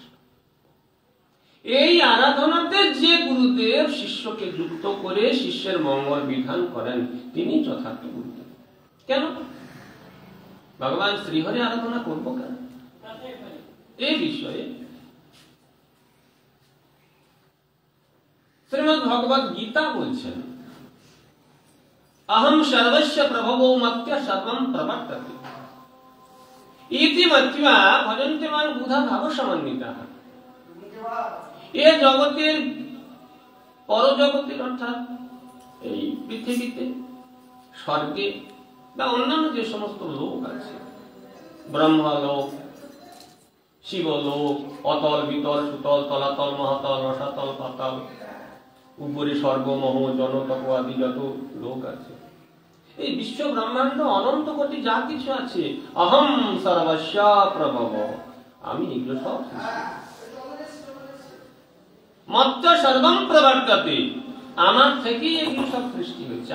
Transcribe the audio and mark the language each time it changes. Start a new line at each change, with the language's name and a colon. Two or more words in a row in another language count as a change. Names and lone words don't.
Bangla: এই আরাধনাতে যে গুরুদেব শিষ্যকে যুক্ত করে শিষ্যের মঙ্গল বিধান করেন, তিনি যথার্থ গুরুদেব। কেন ভগবান শ্রীহরি আরাধনা করব কেন? এই বিষয়ে শ্রীমদ্ ভগবদ গীতা বলছেন
Sanskrit: अहम सर्वस्य प्रभवो मत्य सर्वं प्रवर्तते इति मत्वा भजन्ते मां बुधा भाव समन्विताः।
Bangla: এ জগতের পরজগতের অর্থাৎ এই পৃথিবীতে স্বর্গে বা অন্যান্য যে সমস্ত লোক আছে, ব্রহ্মলোক, শিবলোক, অতল বিতল সুতল তলাতল মহাতল রসাতল পাতাল, উপরে স্বর্গ মহ জনতপ আদি যত লোক আছে, এই বিশ্ব ব্রহ্মাণ্ড অনন্ত কোটি যা কিছু আছে,
Sanskrit: অহম সর্বস্য প্রভব,
Bangla: আমি এগুলো সব
Sanskrit: মত্ত সর্বম প্রবর্ততে,
Bangla: আমার থেকেই এগুলো সব সৃষ্টি হয়েছে।